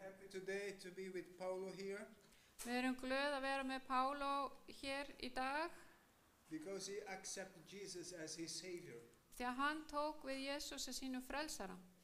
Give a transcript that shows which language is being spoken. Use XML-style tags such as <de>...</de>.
<en>Today to be with Paulo here</en> <is>Við erum glöð að vera með Paulo hér í dag</is> <en>because he accepted Jesus as his savior</en> <is>því að hann tók við Jesús sem sínum frelsara</is>